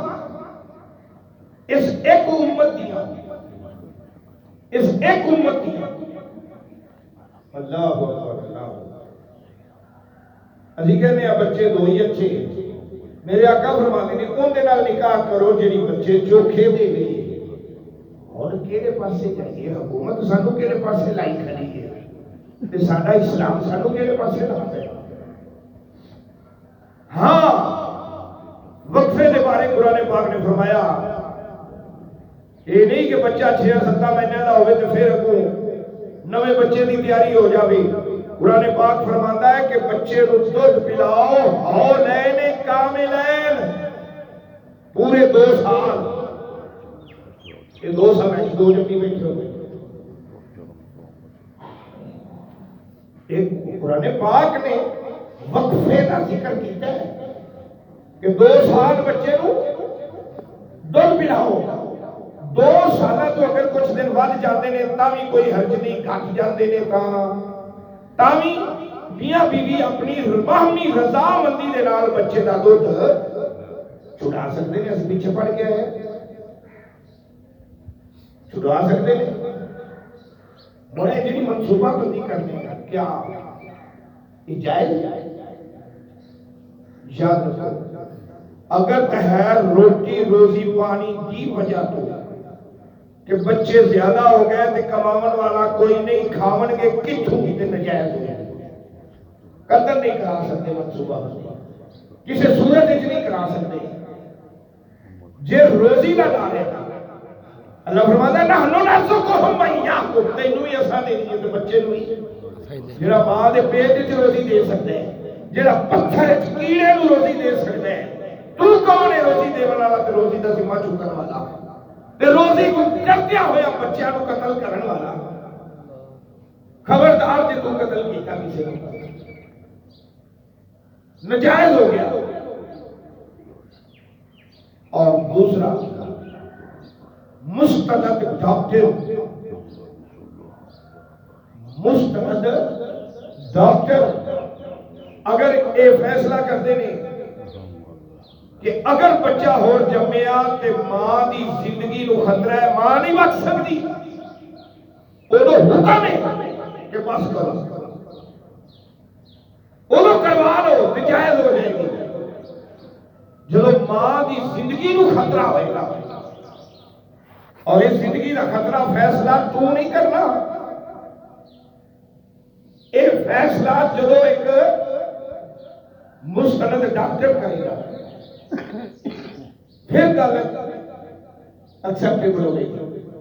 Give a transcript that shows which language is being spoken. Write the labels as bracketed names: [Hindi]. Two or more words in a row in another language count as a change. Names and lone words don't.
[Punjabi] اس ایک امت دیا، اس ایک امت دیا، [Arabic] اللہ اکبر [Punjabi] اللہ، [Urdu] ابھی کہنے ہیں بچے دو ہی اچھے، [Punjabi] میرے آقا فرماتے ہیں ان دے نال نکاح کرو جڑی بچے چوکھے دے گئے، اور کیڑے پاسے جائیے حکومت سانو کیڑے پاسے لائی کھڑی ہے تے ساڈا اسلام سانو کیڑے پاسے لاتا ہے۔ [Urdu] ہاں وقفے دے بارے قرآن پاک نے فرمایا یہ نہیں کہ بچہ 6-7 مہینے کا ہوئے تو پھر اگوں نویں بچے دی تیاری ہو جاوے، قرآن پاک فرماتا ہے کہ بچے کو دودھ پلاؤ [Arabic] حولین کاملین، [Urdu] پورے 2 سال، یہ 2 سال میں 2 جمعی بیٹھے ہوئے، ایک قرآن پاک نے وقفے کا ذکر کیتا ہے کہ 2 سال بچے کو دودھ پلاؤ، [Punjabi] 2 ਸਾਲਾਂ ਤੋਂ ਅਗਰ ਕੁਝ ਦਿਨ ਵੱਧ ਜਾਂਦੇ ਨੇ ਤਾਂ ਵੀ ਕੋਈ ਹਰਜ ਨਹੀਂ, ਘਟ ਜਾਂਦੇ ਨੇ ਤਾਂ ਵੀ ਮੀਆਂ ਬੀਵੀ ਆਪਣੀ ਬਾਹਮੀ ਰਜ਼ਾਮੰਦੀ ਦੇ ਨਾਲ ਬੱਚੇ ਦਾ ਦੁੱਧ ਛੁਡਾ ਸਕਦੇ ਨੇ। ਅਸੀਂ ਪਿੱਛੇ ਪੜ ਕੇ ਆਏ, ਛੁਡਾ ਸਕਦੇ ਨੇ। ਹੁਣ ਇਹ ਜਿਹੜੀ ਮਨਸੂਬਾ ਬੰਦੀ ਕਰਨੀ ਹੈ, ਕਿਆ ਇਹ ਜਾਇਜ਼? یاد رکھو اگر تہر روٹی روزی پانی کی وجہ تو کہ بچے زیادہ ہو گئے تو کماون والا کوئی نہیں، کھاون گے کتھوں تے نجائز ہو جائے، قتل نہیں کرا سکتے منصوبہ بندی، کسی صورت وچ نہیں کرا سکتے جے روزی دا ڈالے گا۔ اللہ فرماتا ہے [Arabic] نحنو نرزقہم وایاکم، [Punjabi] تینوں ہی اساں دینی ہے تے بچے نوں ہی، جڑا ماں دے پیٹ وچ روزی دے سکتا ہے، جڑا پتھر کیڑے نو روزی دے سکتا ہے، تو کون ہے روزی دے والا تے روزی دا ذمہ چکن والا تے روزی کو کردیا ہویا بچیاں نو قتل کرن والا؟ خبردار جے تو قتل کیتا کسی نو نجائز ہو گیا۔ اور دوسرا مستند ڈاکٹر، مستند ڈاکٹر اگر اے فیصلہ کرتے ہیں کہ اگر بچہ ہور جمعیا تے ماں دی زندگی نو خطرہ ہے، ماں نہیں بچ سکتی، اودو حکم ہے کہ بس کرو، اودو کروا لو تے جائز ہو جائے گی۔ جب ماں دی زندگی نو خطرہ ہوئے گا، اور اس زندگی دا خطرہ فیصلہ تو نہیں کرنا، اے فیصلہ جدو ایک مستند ڈاکٹر کرے گا پھر گل ایکسپٹیبل ہو گئی۔